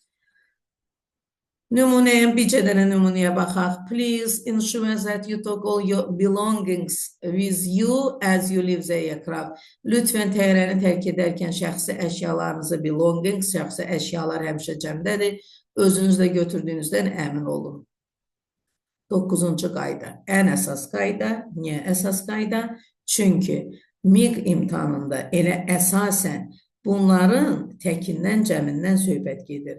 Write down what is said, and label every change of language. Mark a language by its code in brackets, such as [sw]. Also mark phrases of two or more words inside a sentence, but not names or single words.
[az] Nümunəyə, bircə dənə nümunəyə baxaq. [en] Please ensure that you took all your belongings with you as you leave the aircraft. [az] Lütfən təyyarəni tərk edərkən şəxsi əşyalarınızı, belongings, şəxsi əşyalar həmişə cəmdədir. Özünüzlə götürdüyünüzdən əmin olun. 9-cu qayda. Ən əsas qayda. Niyə əsas qayda? Çünki MİQ imtahanında elə əsasən bunların təkindən, cəmindən söhbət gedir.